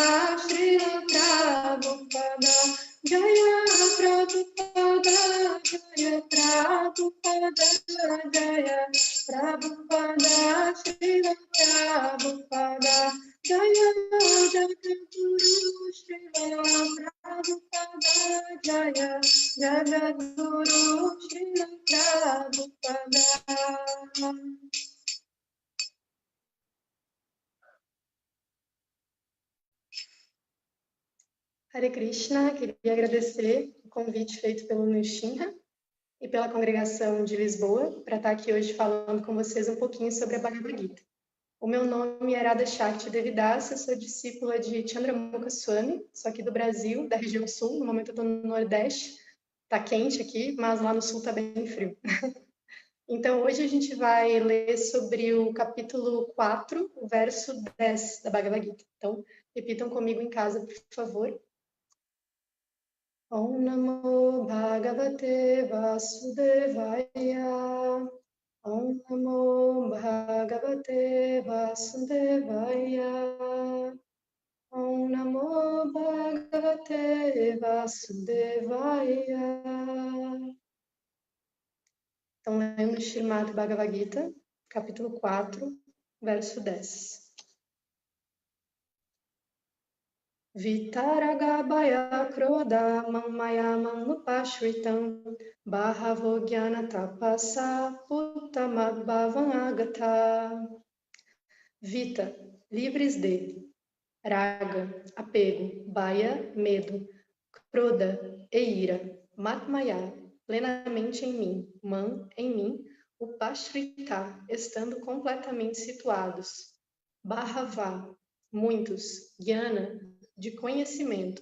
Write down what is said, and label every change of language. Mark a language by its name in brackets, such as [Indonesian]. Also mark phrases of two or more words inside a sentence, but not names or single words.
[Sanskrit] Srila Prabhupada Jaya Prabhupada Jaya Prabhupada Jaya Prabhupada Srila Prabhupada Jaya Jagadguru Srila Prabhupada Jaya Jagadguru Srila Prabhupada. Hare Krishna, [Portuguese] queria agradecer o convite feito pelo Nushinha e pela congregação de Lisboa para estar aqui hoje falando com vocês um pouquinho sobre a Bhagavad Gita. O meu nome é Radha Shakti Devidasa, sou discípula de Chandramukha Swami, sou aqui do Brasil, da região sul, no momento eu estou no Nordeste, está quente aqui, mas lá no sul está bem frio. Então hoje a gente vai ler sobre o capítulo 4, o verso 10 da Bhagavad Gita. Então repitam comigo em casa, por favor. [Sanskrit] Om Namo Bhagavate Vasudevaya Om Namo Bhagavate Vasudevaya Om Namo Bhagavate Vasudevaya. [Portuguese] Então, lendo o Srimad Bhagavad Gita, capítulo 4, verso 10. [Sanskrit] Vitaragabhaya Krodha Mamaya Manupashritam Bahavo Jnana Tapasa Uttamabhavam Agata. Vita, [Portuguese] livres dele. Raga, apego. Bhaya, medo. Krodha, e ira. Matmaya, plenamente em mim. Man, em mim. Upashrita, estando completamente situados. Bhava, muitos. Jnana, de conhecimento.